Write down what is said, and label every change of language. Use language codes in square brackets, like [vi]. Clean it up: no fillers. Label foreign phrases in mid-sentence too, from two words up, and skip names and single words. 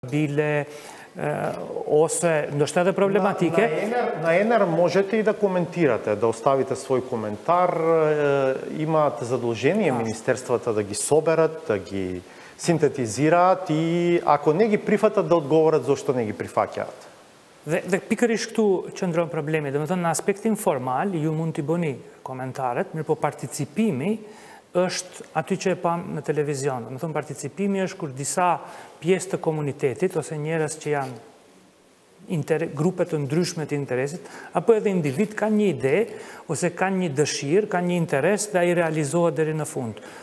[sq] bile ose ndoshta edhe problematike. [mk] На ЕНР можете и да коментирате, да оставите свој коментар. Имаат задолжение министерствата да ги соберат, да ги синтетизираат и ако не ги прифатат да одговорат зошто не ги прифаќаат. [sq] Dhe pikërisht këtu qëndron problemi, dhe më thënë në aspektin formal, ju mund t'i bëni komentaret, mirë po participimi është aty që e pam në televizion. Dhe më thënë participimi është kur disa pjesë të komunitetit, ose njerëz që janë grupe të ndryshme të interesit, apo edhe individ kanë një ide, ose kanë një dëshirë, kanë një interes dhe ai realizohet deri në fund.